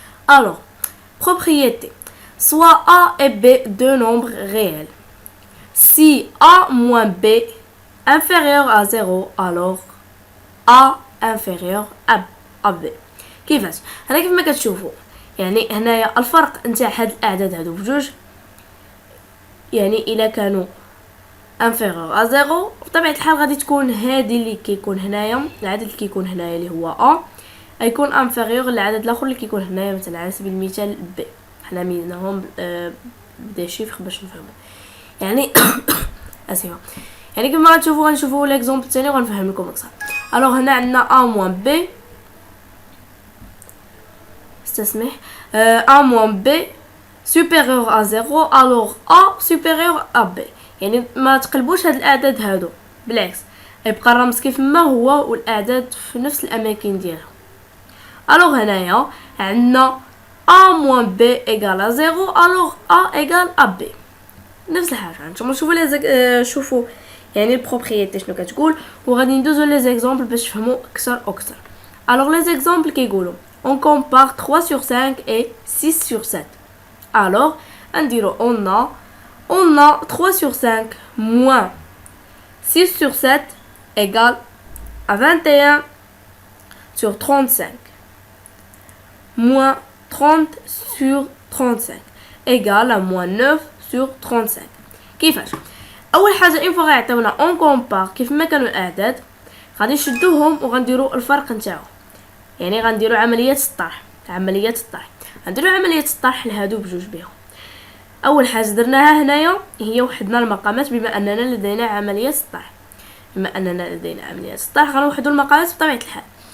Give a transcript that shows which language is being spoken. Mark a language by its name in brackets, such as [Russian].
[Arabic] الوغ [French] propriété soit a et b deux nombres réels. Si a moins b inférieur à 0, alors a inférieur à b. [Arabic] كيفاش؟ هنا كيف ما كتشوفوا يعني هنايا الفرق نتاع هاد الاعداد هادو بجوج، يعني الا كانوا inférieur à 0 بطبيعه الحال غادي تكون هادي اللي كيكون هنايا، العدد اللي كيكون هنايا اللي هو a غيكون inférieur للعدد الاخر اللي كيكون هنايا، مثلا على سبيل المثال b. حنا ميزناهم بدي شيفر باش نفهموا يعني اسفه. يعني كما غتشوفوا غنشوفوا ليكزامبل الثاني وغنفهم لكم اكثر. الوغ هنا عندنا [French] a moins b استسمح a moins b supérieur à 0 alors a supérieur à b. [Arabic] يعني ما تقلبوش هاد الاعداد هادو، بالعكس يبقى الرمز كيف ما هو والاعداد في نفس الاماكن ديالها. الوغ هنايا عندنا [French] a moins b égale à 0 alors a égale à b. [Arabic] نفس الحاجه نتوما شوفوا يعني البروبريتي شنو كتقول، وغادي ندوزو لي زيكزامبل باش تفهموا اكثر واكثر. الوغ لي زيكزامبل كيقولوا [French] on compare 3 sur 5 et 6 sur 7. [Arabic] alors نديرو [French] on a 3 sur 5 moins 6 sur 7 égale à 21 sur 35 moins 30 sur 35 égale à moins 9 sur 35. [Arabic] كيفاش؟ اول حاجه ان فوا غيعطيونا اون كومبار كيف ما كانوا الاعداد غادي نشدوهم وغنديروا الفرق نتاعهم، يعني غنديروا عمليه الطرح غنديروا عمليه الطرح لهادو بجوج بهم. اول حاجه درناها هنايا هي وحدنا المقامات، بما اننا لدينا عمليه الطرح غنوحدوا المقامات بطبيعه الحال.